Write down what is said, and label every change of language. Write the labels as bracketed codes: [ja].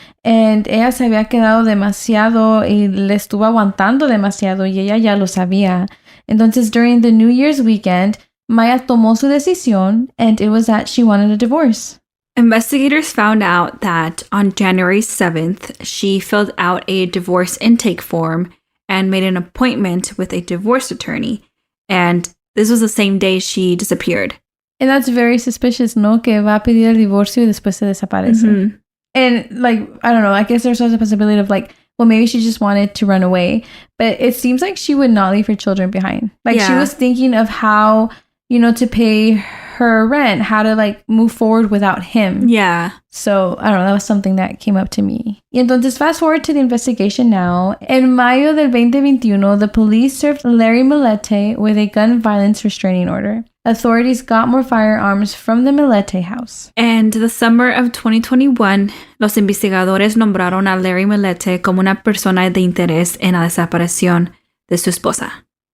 [es] And ella se había quedado demasiado y le estuvo aguantando demasiado y ella ya lo sabía. Entonces, [en] during the New Year's weekend, Maya [es] tomó su decisión [en] and it was that she wanted a divorce. Investigators found out that on January 7th, she filled out a divorce intake form and made an appointment with a divorce attorney. And this was the same day she disappeared. And that's very suspicious, ¿no? [es] Que va a pedir el divorcio y después se desaparece. Mm-hmm. [en] And, like, I don't know, I guess there's also a possibility of, like, well, maybe she just wanted to run away. But it seems like she would not leave her children behind. Like, she was thinking of how, you know, to pay her rent, how to, like, move forward without him. Yeah. So, I don't know, that was something that came up to me. [es] Y entonces, [en] fast forward to the investigation now. [es] En mayo del 2021, [en] the police served Larry Millete with a gun violence restraining order. Authorities got more firearms from the Millete house. And the summer of 2021, [es] los investigadores nombraron a Larry Millete como una persona de interés en la desaparición de su esposa.